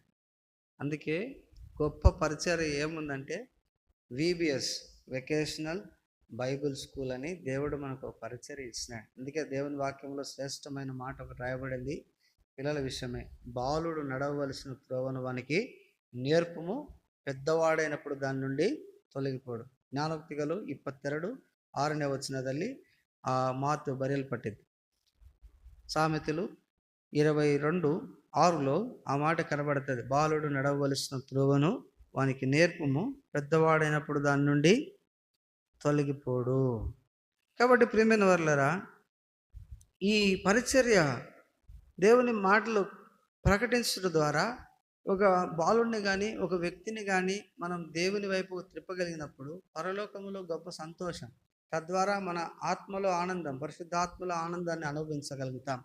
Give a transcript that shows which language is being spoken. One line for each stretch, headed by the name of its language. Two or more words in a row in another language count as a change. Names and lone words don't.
Telugu: అందుకే గొప్ప పరిచయం ఏముందంటే VBS
English: Vacational Bible School
Telugu: అని దేవుడు మనకు ఒక పరిచయం ఇచ్చినాడు. అందుకే దేవుని వాక్యంలో శ్రేష్టమైన మాట ఒకటి రాయబడింది పిల్లల విషయమే. బాలుడు నడవవలసిన త్రోవను వానికి నేర్పుము, పెద్దవాడైనప్పుడు దాని నుండి తొలగిపోడు.
Kannada: ಜ್ಞಾನೋಕ್ತಿಗಳು 22:6ನೇ ವಚನದಲ್ಲಿ ಆ ಮಾತು ಬರೆಯಲ್ಪಟ್ಟಿದೆ.
Telugu: సామెతలు 22:6లో ఆ మాట కనబడుతుంది. బాలుడు నడవవలసిన త్రోవను వానికి నేర్పుము, పెద్దవాడైనప్పుడు దాని నుండి తొలగిపోడు. కాబట్టి ప్రియమైన వారలారా, ఈ పరిచర్య దేవుని మాటలు ప్రకటించడం ద్వారా ఒక బాలుడిని కానీ ఒక వ్యక్తిని కానీ మనం దేవుని వైపు త్రిప్పగలిగినప్పుడు పరలోకములో గొప్ప సంతోషం, తద్వారా మన ఆత్మలో ఆనందం, పరిశుద్ధాత్మలో ఆనందాన్ని అనుభవించగలుగుతాం.